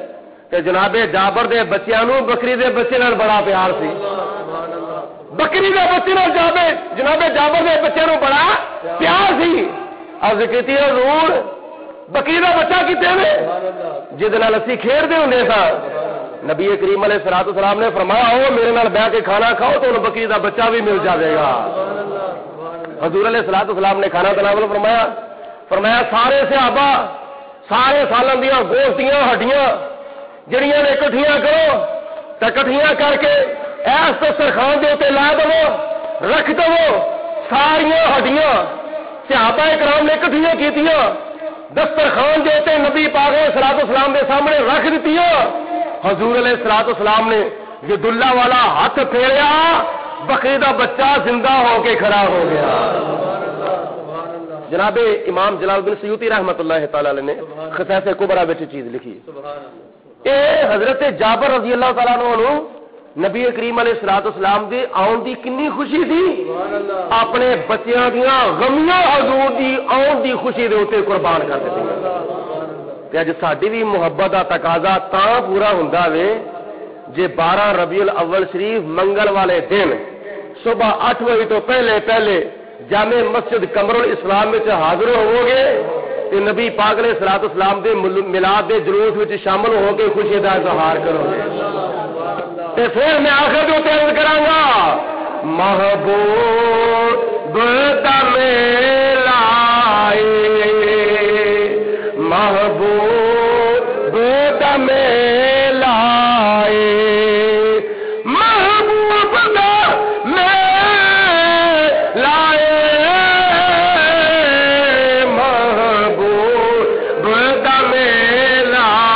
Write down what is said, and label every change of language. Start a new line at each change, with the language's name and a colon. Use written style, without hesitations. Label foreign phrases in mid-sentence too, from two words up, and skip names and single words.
Punjabi: کہ جناب جابر دے بچیاں نو بکری دے بچے نال بڑا پیار سی، بکری دے بچے نال جناب جابر دے بچے نو بڑا پیار سی۔ عرض کیتی حضور بکری دا بچہ کتنے وے جس نال اسی کھیڈدے ہوندے سا؟ نبی کریم
Arabic: علیہ الصلوۃ والسلام
Punjabi: نے فرمایا او میرے نال بیٹھ کے کھانا کھاؤ تو انہوں بکری دا بچہ بھی مل جائے گا۔ حضور
Arabic: علیہ الصلوۃ والسلام
Punjabi: نے کھانا تناول فرمایا سارے صحابہ سارے سالن دیاں گوشت دیاں ہڈیاں جڑیاں نے کٹھیاں کرو تے کٹھیاں کر کے ایس دسترخوان دے اوتے لا دو، رکھ دو۔ ساریاں ہڈیاں صحابہ کرام نے کٹھیاں کیتیاں دسترخوان دے اوتے نبی پاک
Arabic: علیہ الصلوۃ والسلام
Punjabi: دے سامنے رکھ دتیاں۔ حضور
Arabic: علیہ الصلوۃ والسلام
Punjabi: نے
Arabic: ید اللہ
Punjabi: والا ہاتھ پھیریا، بکری دا بچہ زندہ ہو کے کھڑا ہو گیا۔ جناب امام جلال الدین سیوطی
Arabic: رحمۃ اللہ تعالی علیہ
Punjabi: نے خصائص کبریٰ وچ چیز لکھی، اے حضرت جابر
Arabic: رضی اللہ تعالیٰ عنہ
Punjabi: نبی کریم
Arabic: علیہ الصلوۃ والسلام
Punjabi: دے آن دی کنی خوشی تھی، اپنے بچیاں دیاں غمیاں حضور دی آن دی خوشی دے اوتے قربان کر دتی۔ تے اج ساڈی بھی محبت دا تقاضا تاں پورا ہوندا وے جے 12 ربیع الاول شریف منگل والے دن صبح 8 بجے تو پہلے جامع مسجد قمر الاسلام میں حاضر ہوو گے تے نبی پاک
Arabic: علیہ الصلوۃ والسلام
Punjabi: دے میلاد دے جلوس وچ شامل ہو کے خوشی دا اظہار کرو گے۔ تے پھر میں آخر جو عرض کراں گا محبوب دا میلہ محبوب دا میلہ محبوب دا میلہ محبوب دا میلہ